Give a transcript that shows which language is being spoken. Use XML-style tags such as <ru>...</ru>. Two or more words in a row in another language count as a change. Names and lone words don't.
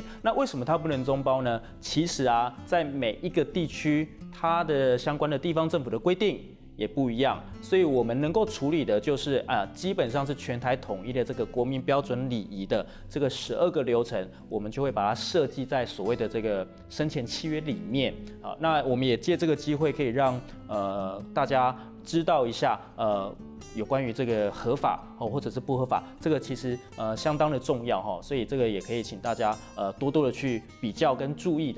<zh>那為什麼它不能中包呢？其實啊，在每一個地區，它的相關的地方政府的規定也不一樣，所以我們能夠處理的就是基本上是全台統一的這個國民標準禮儀的這個12個流程，我們就會把它設計在所謂的這個生前契約裡面。那我們也借這個機會可以讓大家知道一下有關於這個合法或者是不合法，這個其實相當的重要所以這個也可以請大家多多的去比較跟注意的。</zh>